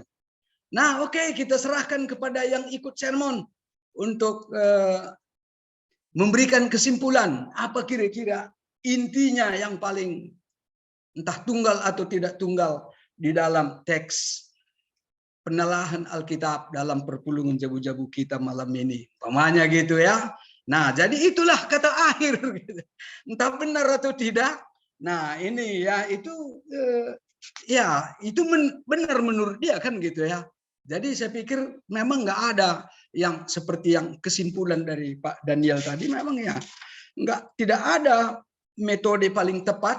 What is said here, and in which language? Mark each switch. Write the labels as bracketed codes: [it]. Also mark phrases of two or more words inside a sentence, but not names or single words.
[id] Nah oke, kita serahkan kepada yang ikut sermon untuk memberikan kesimpulan apa kira-kira intinya yang paling entah tunggal atau tidak tunggal di dalam teks penelahan Alkitab dalam [btx] perpulungan jabu-jabu [id] kita malam ini. Pamanya gitu ya. Nah, jadi itulah kata akhir. Entah benar atau tidak. Nah, ini ya itu benar menurut dia kan gitu ya. Jadi saya pikir memang nggak ada yang seperti yang kesimpulan dari Pak Daniel tadi, memang ya tidak ada metode paling tepat.